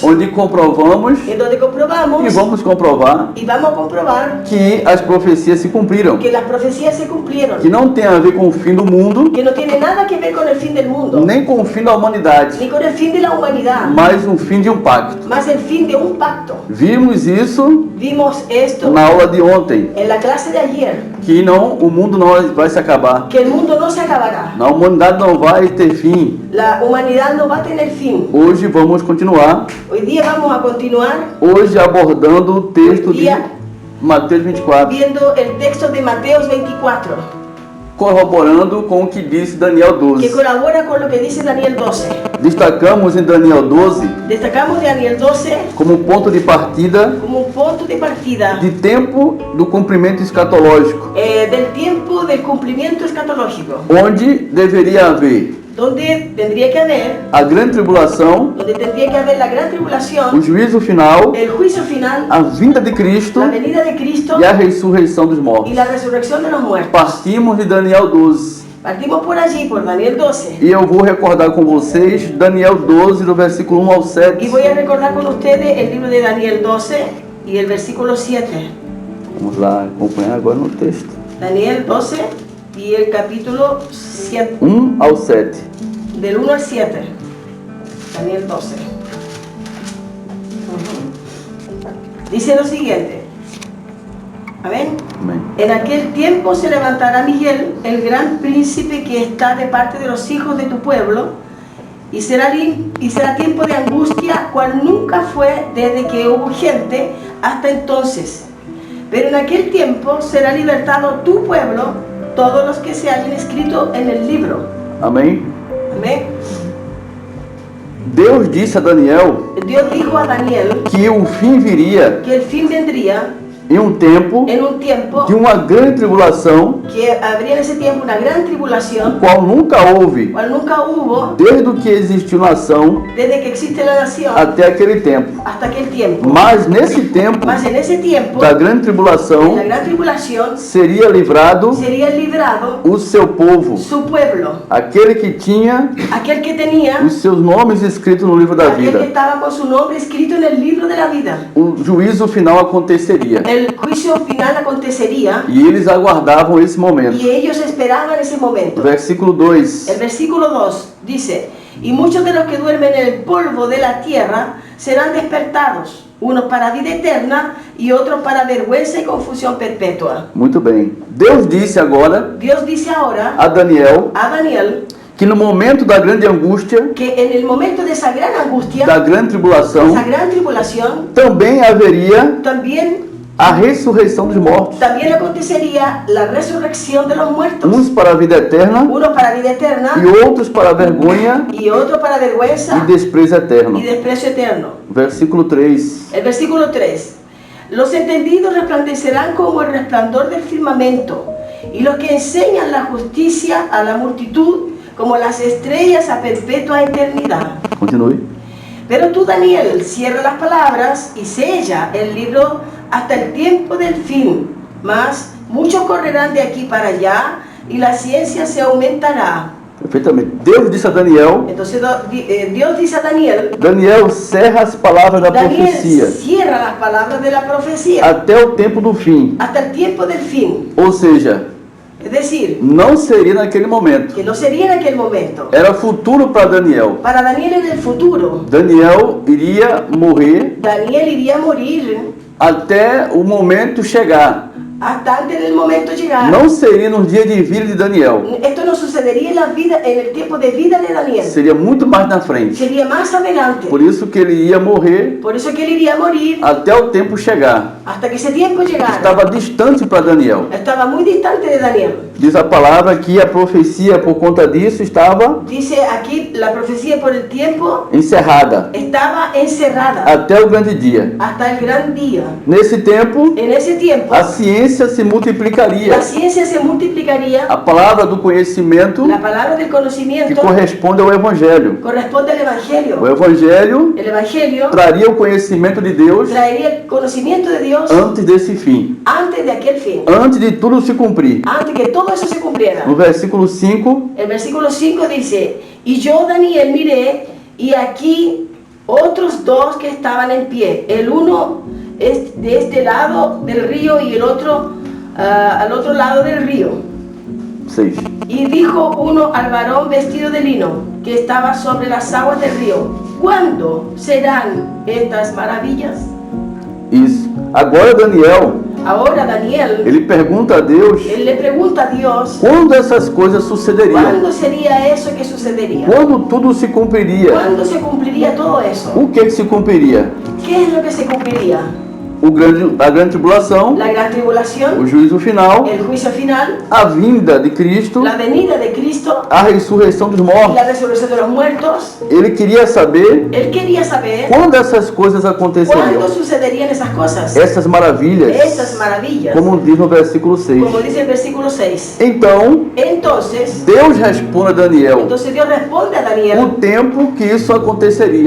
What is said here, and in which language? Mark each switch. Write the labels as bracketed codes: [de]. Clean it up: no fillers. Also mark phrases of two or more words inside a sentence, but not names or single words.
[pt] onde comprovamos [es] en donde comprobamos [pt] e vamos comprovar [es] y vamos a comprobar [pt] que as profecias se cumpriram, [es] que las profecías se cumplieron, [pt] que não tem a ver com o fim do mundo, [es] que no tiene nada que ver con el fin del mundo, [pt] nem com o fim da humanidade, [es] ni con el fin de la humanidad, [pt] mas um fim de um pacto. [es] más el fin de un pacto. [pt] Vimos isso [es] Vimos esto [pt] na aula de ontem, [es] en la clase de ayer, [pt] que o mundo não vai se acabar, [es] que el mundo no se acabará, [pt] a humanidade não vai ter fim. [es] la humanidad no va a tener fin. [pt] Hoje vamos continuar, [es] Hoy día vamos a continuar [pt] hoje abordando o texto de Dia- Mateus 24, [es] viendo el texto de Mateos 24, [pt] corroborando com o que disse Daniel que 12. [es] colabora con lo que dice Daniel 12. [pt] Destacamos em Daniel 12 [es] Destacamos Daniel 12 [pt] como ponto de partida [es] como un punto de partida [pt] de tempo do cumprimento escatológico, [es] del tiempo del cumplimiento escatológico, [pt] onde deveria haver [es] donde tendría que haber, [pt] a grande tribulação, [es] donde tendría que haber la gran [pt] o [es] tribulación, [pt] juízo final, [es] el juicio final, [pt] a vinda de Cristo [es] la venida de Cristo [pt] e a ressurreição dos [es] y [pt] mortos. [es] la resurrección de los muertos. [pt] Partimos de Daniel 12 [es] Partimos por allí, por Daniel 12. [pt] e eu vou recordar com vocês Daniel 12 do versículo 1 ao 7. [es] Y voy a recordar con ustedes el libro de Daniel 12 y el versículo 7. [pt] Vamos lá acompanhar agora no texto. [es] Daniel 12 y el capítulo 7, [pt] 1 ao 7. [es] del 1 al 7. Daniel 12. Dice lo siguiente. Amén. [pt] Amém. [es] En aquel tiempo se levantará Miguel, el gran príncipe que está de parte de los hijos de tu pueblo, y será tiempo de angustia, cual nunca fue desde que hubo gente hasta entonces. Pero en aquel tiempo será libertado tu pueblo, todos los que se hayan escrito en el libro. [pt] Amém. [es] Amén. [pt] Deus disse a Daniel [es] Dios dijo a Daniel [pt] que o fim viria [es] que el fin vendría [pt] em um tempo [es] en un tiempo [pt] de uma grande tribulação, [es] que habría en ese tiempo una gran tribulación, [pt] qual nunca houve [es] cual nunca hubo [pt] desde que existiu nação [es] desde que existe la nación [pt] até aquele tempo. [es] hasta aquel tiempo. [pt] Mas nesse tempo [es] Mas en ese tiempo, [pt] da grande [es] en [pt] tribulação, [es] la gran tribulación, [pt] seria livrado [es] sería librado [pt] o seu povo, [es] su pueblo, [pt] aquele que tinha [es] aquel que tenía, [pt] os seus nomes escritos no livro da [es] aquel que [pt] vida. [es] estaba con su nombre escrito en el libro de la vida. [pt] O juízo final aconteceria [es] El juicio final acontecería [pt] e eles aguardavam esse momento. [es] y ellos esperaban ese momento. [pt] Versículo 2. [es] El versículo 2 dice: y muchos de los que duermen en el polvo de la tierra serán despertados, unos para vida eterna y otros para vergüenza y confusión perpetua. [pt] Muito bem. Deus disse agora [es] Dios dice ahora [pt] a Daniel [es] a Daniel [pt] que no momento da grande angústia, [es] que en el momento de esa gran angustia, [pt] da grande tribulação, [es] esa gran tribulación, [pt] também haveria [es] también [pt] a ressurreição dos mortos. [es] acontecería la resurrección de los muertos, [pt] Uns para a vida eterna [es] unos para vida eterna [pt] e outros para a vergonha [es] y otros para vergüenza [pt] e desprezo eterno. [es] y desprecio eterno. [pt] Versículo 3. [es] El versículo 3. Los entendidos resplandecerán como el resplandor del firmamento, y los que enseñan la justicia a la multitud como las estrellas a perpetua eternidad. [pt] Continue. [es] Pero tú, Daniel, cierra las palabras y sella el libro hasta el tiempo del fin. Mas muchos correrán de aquí para allá y la ciencia se aumentará. [pt] Perfeitamente. Deus disse a Daniel, [es] Entonces Dios dice a Daniel, [pt] Daniel, cerra as palavras da [es] Daniel, [pt] profecia [es] cierra las palabras de la profecía [pt] até o tempo do fim. [es] hasta el tiempo del fin. [pt] Ou seja, [es] Es decir, [pt] não seria naquele momento. [es] que no sería en aquel momento. [pt] Era futuro para Daniel. [es] Para Daniel en el futuro, [pt] Daniel iria morrer [es] Daniel iría a morir [pt] até o momento chegar. [es] hasta antes del momento llegar. [pt] Não seria nos dias de vida de Daniel. [es] Esto no sucedería en la vida, en el tiempo de vida de Daniel. [pt] Seria muito mais na frente. [es] Sería más adelante. [pt] Por isso que ele ia morrer [es] Por eso que él iría a morir [pt] até o tempo chegar. [es] hasta que ese tiempo llegara. [pt] Estava distante para Daniel. [es] Estaba muy distante de Daniel. [pt] Diz a palavra que a profecia por conta disso estava [es] Dice aquí la profecía por el tiempo [pt] encerrada [es] estaba encerrada [pt] até o grande dia. [es] hasta el gran día. [pt] Nesse tempo, [es] En ese tiempo [pt] a ciência se multiplicaria. [es] la ciencia se multiplicaría. [pt] A palavra do conhecimento [es] La palabra del [pt] que [es] conocimiento [pt] corresponde ao Evangelho. [es] corresponde al Evangelio. [pt] O Evangelho [es] El Evangelio [pt] traria o conhecimento de Deus [es] traería el conocimiento de Dios [pt] antes desse fim, [es] antes de aquel fin, [pt] antes de tudo se cumprir. [es] antes que todo eso se cumpliera. [pt] No versículo 5, [es] El versículo 5 dice: y yo, Daniel, miré, y aquí otros dos que estaban en pie, el uno es de este lado del río y el otro al otro lado del río. 6. Y dijo uno al varón vestido de lino que estaba sobre las aguas del río: ¿cuándo serán estas maravillas? [pt] Isso. Agora Daniel, [es] Ahora Daniel, [pt] ele pergunta a Deus [es] él le pregunta a Dios: [pt] quando essas coisas sucederiam, [es] ¿cuándo sería eso que sucedería? [pt] quando tudo se cumpriria. [es] ¿Cuándo se cumpliría todo eso? [pt] O que se cumpriria? [es] ¿Qué es lo que se cumpliría? [pt] A grande tribulação, [es] La gran [pt] o [es] tribulación, [pt] juízo final, [es] el juicio final, [pt] a vinda de Cristo, [es] la venida de Cristo, [pt] a ressurreição dos mortos. [es] la resurrección de los muertos. [pt] Ele queria saber [es] Él quería saber [pt] quando essas coisas aconteceriam. [es] cuándo sucederían esas cosas, [pt] Essas maravilhas, [es] estas maravillas, [pt] como diz no versículo 6. [es] como dice el versículo 6. [pt] Então, [es] Entonces, [pt] Deus responde a Daniel [es] Dios responde a [pt] o Daniel tempo que isso aconteceria.